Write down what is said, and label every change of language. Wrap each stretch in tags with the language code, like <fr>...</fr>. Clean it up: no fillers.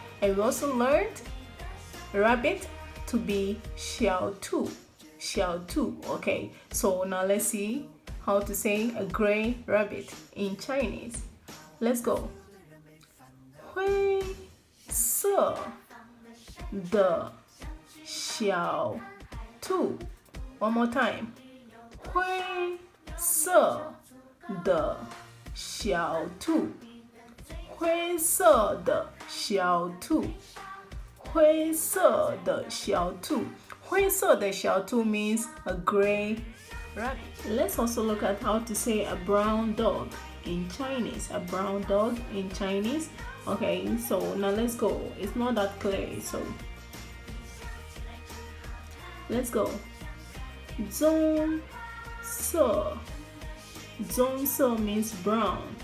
<en>And we also learned rabbit to be 小兔 Okay, so now let's see how to say a gray rabbit in Chinese. Let's go.</en> <zh>灰色的小兔</zh> <en>One more time.</en> <zh>灰色的小兔灰色的小兔灰色的小兔灰色的小兔</zh> <en>means a gray rabbit. Let's also look at how to say a brown dog in Chinese. A brown dog in Chinese. Okay, so now let's go. It's not that clear, so let's go. 棕色棕色 means brown.</en>